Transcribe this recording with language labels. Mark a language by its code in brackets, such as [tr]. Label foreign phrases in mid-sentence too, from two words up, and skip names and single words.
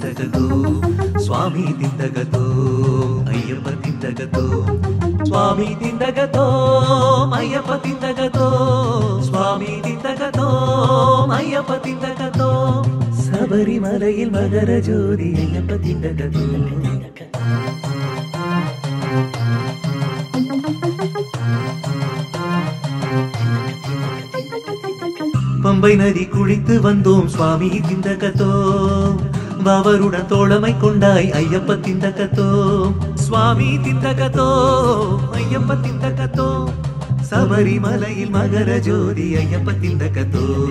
[ml] ತಿಂದಗತೋ ಸ್ವಾಮಿ ತಿಂದಗತೋ ಅಯ್ಯಪ್ಪ ತಿಂದಗತೋ ಸ್ವಾಮಿ ತಿಂದಗತೋ ಅಯ್ಯಪ್ಪ ತಿಂದಗತೋ ಸ್ವಾಮಿ ತಿಂದಗತೋ ಅಯ್ಯಪ್ಪ ತಿಂದಗತೋ ശബരിമലയിൽ മകരജ്യോതി അയ്യപ്പ തിണ്ടകതോ [ta] பம்பை நதி குளித்து வந்தோம் சுவாமி திந்தகத்தோ அவருடன் தோழமை கொண்டாய் ஐயப்ப திந்தகத்தோ சுவாமி திந்தகத்தோ ஐயப்ப திந்தகத்தோ சபரிமலையில் மகர ஜோதி ஐயப்ப திந்தகத்தோ